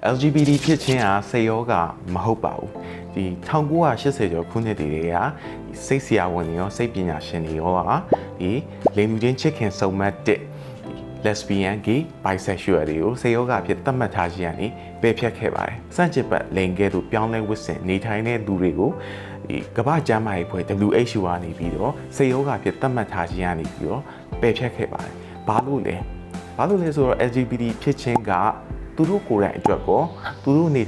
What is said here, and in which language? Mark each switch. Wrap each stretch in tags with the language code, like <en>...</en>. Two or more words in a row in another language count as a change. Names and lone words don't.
<my>LGBT ဖြစ်ခြင်းဟာစိတ်ရောဂါမဟုတ်ပါဘူးဒီ1980ကျော်ခုနှစ်တွေကစိတ်ဆရာဝန်တွေရောစိတ်ပညာရှင်တွေရောဒီလိင်တူချင်းချစ်ခင်စုံမက်တဲ့</my> <en>lesbian gay bisexual</en> <my>တွေကိုစိတ်ရောဂါဖြစ်သတ်မှတ်ထားခြင်းကနေ ပယ်ဖျက်ခဲ့ပါတယ်စန့်ကျင်ဘက်လိင်ကဲ့သို့ပြောင်းလဲဝတ်ဆင်နေထိုင်တဲ့သူတွေကိုဒီကမ္ဘာ့ကျန်းမာရေးအဖွဲ့ WHO ကနေပြီးတော့စိတ်ရောဂါဖြစ်သတ်မှတ်ထားခြင်း ကနေပြီးတော့ပယ်ဖျက်ခဲ့ပါတယ်ဘာလို့လဲဆိုတော့ LGBT ဖြစ်ခြင်းကသူတို့ကိုယ်တိုင်အတွက်ကောသူတို့နေ</my>